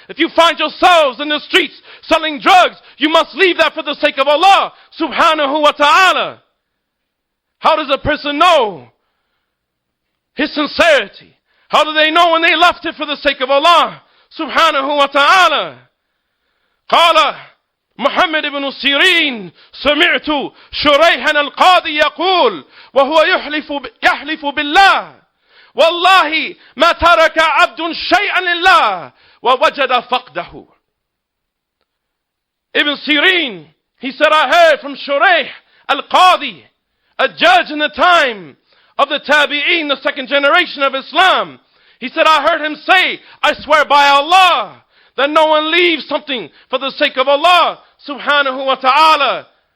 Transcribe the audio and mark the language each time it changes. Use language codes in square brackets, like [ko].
[en] If you find yourselves in the streets selling drugs, you must leave that for the sake of Allah subhanahu wa ta'ala. How does a person know his sincerity? How do they know when they left it for the sake of Allah subhanahu wa ta'ala? [ar] قال محمد بن سيرين سمعت شريحا القاضي يقول وهو يحلف بالله والله ما ترك عبد شيئا لله ووجد فقده. [en] Ibn Sirin, he said, I heard from Shuraih al-Qadi, a judge in the time of the Tabi'een, the second generation of Islam. He said, I heard him say, I swear by Allah, that no one leaves something for the sake of Allah subhanahu wa ta'ala.